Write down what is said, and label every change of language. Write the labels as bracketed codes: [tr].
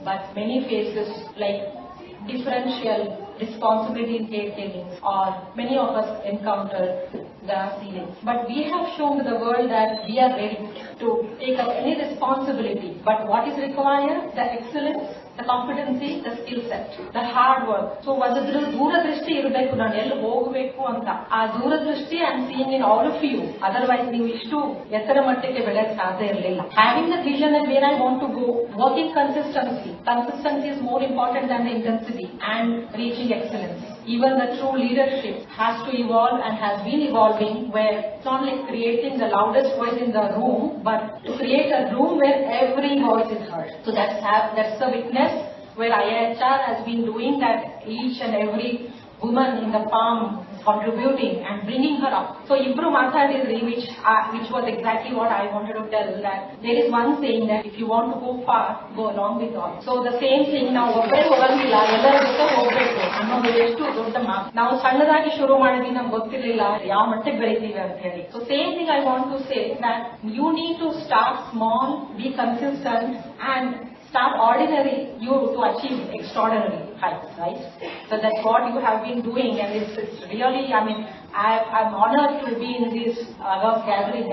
[en] But many faces like differential responsibility in caretaking, or many of us encounter the ceilings. But we have shown to the world that we are ready to take up any responsibility. But what is required? The excellence, the competency, the skill set, the hard work. [kn] So ಒಂದು ದೂರದೃಷ್ಟಿ ಇರಬೇಕು, ನಾನು ಎಲ್ಲಿ ಹೋಗಬೇಕು ಅಂತ. ಆ ದೂರದೃಷ್ಟಿ [en] I am seeing in all of you. [kn] Otherwise ನೀವು ಇಷ್ಟು ಎತ್ತರ ಮಟ್ಟಕ್ಕೆ ಬೆಳೆಯಕ್ಕೆ ಸಾಧ್ಯ ಇರಲಿಲ್ಲ. [en] Having the vision and where I want to go, working consistency. Consistency is more important than the intensity, and reaching excellence. Even the true leadership has to evolve and has been evolving, where it's not like creating the loudest voice in the room, but to create a room where every voice is heard. So that's the witness where IIHR has been doing that. Each and every woman in the farm contributing and bringing her up. So [kn] Ibru Matadidri, [en] which was exactly what I wanted to tell, that there is one saying that if you want to go far, go along with all. So the same thing now, [kn] ಒಬ್ಬರೇ ಹೋಗಂಗಿಲ್ಲ, ಎಲ್ಲರ ಜೊತೆ ಹೋಗ್ಬೇಕು ಅನ್ನೋದು ಎಷ್ಟು ದೊಡ್ಡ ಮಾತು. ನಾವು ಸಣ್ಣದಾಗಿ ಶುರು ಮಾಡಿದ್ವಿ, ನಮ್ಗೆ ಗೊತ್ತಿರಲಿಲ್ಲ ಯಾವ ಮಟ್ಟಕ್ಕೆ ಬೆಳಿತೀವಿ ಅಂತ ಹೇಳಿ. [en] So same thing I want to say, that you need to start small, be consistent, and start ordinary you to achieve extraordinary. heights, right? So that's what you have been doing, and it's really, I'm honored to be in this gathering.